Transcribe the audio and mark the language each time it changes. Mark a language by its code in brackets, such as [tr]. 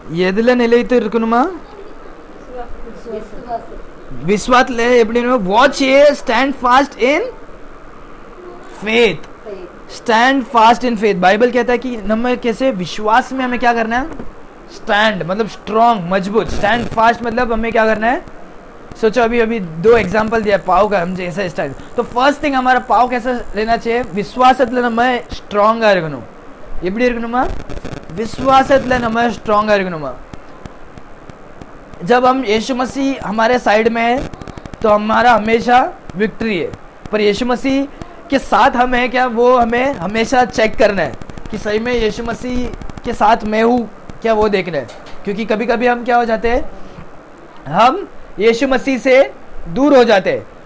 [ta] எதுல நிலைத்து இருக்கணுமா, விசுவாசத்துல எப்படி [en] Watch ye stand fast in faith, stand fast in faith. [hi] Bible कहता है कि हम कैसे विश्वास में हमें क्या करना है, स्टैंड मतलब स्ट्रॉन्ग, मजबूत. स्टैंड फास्ट मतलब हमें क्या करना है, सोचो अभी दो एग्जांपल दिया पाव का, हम जैसा स्टैंड. तो फर्स्ट थिंग हमारा पाव कैसा रहना चाहिए, विश्वासத்துல [ta] நம்ம ஸ்ட்ராங்கா இருக்கணும். எப்படி இருக்கணுமா, विश्वासத்துல நம்ம ஸ்ட்ராங்கா இருக்கணுமா. [hi] जब हम यीशु मसीह हमारे साइड में है तो हमारा हमेशा विक्ट्री है. पर यीशु मसीह के साथ हम है क्या, वो हमें हमेशा चेक करना है कि सही में यीशु मसीह के साथ मैं हूँ क्या, वो देखना है. क्योंकि कभी कभी हम क्या हो जाते हैं, हम यीशु मसीह से दूर हो जाते हैं।